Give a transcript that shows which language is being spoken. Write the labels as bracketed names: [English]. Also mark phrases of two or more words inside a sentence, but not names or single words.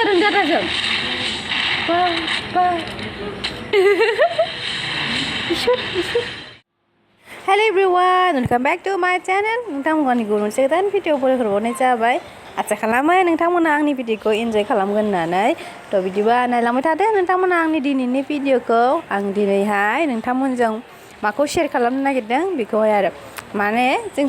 [Bodo] दादाजों बा बा [English] hello everyone welcome back to my channel [Bodo] नोंथांमोननि मोनसे गोदान भिडिअफोर हरनाय जाबाय आसा खालामो नोंथांमोना आंनि भिडिअखौ एन्जय खालामगोन होननानै थ' बिदिबा नायलांबाय थादो नोंथांमोना आंनि दिनैनि भिडिअखौ आं दिनैहाय नोंथांमोनजों माखौ शेयार खालामनो नागिरदों बेखौहाय आरो माने जोंहा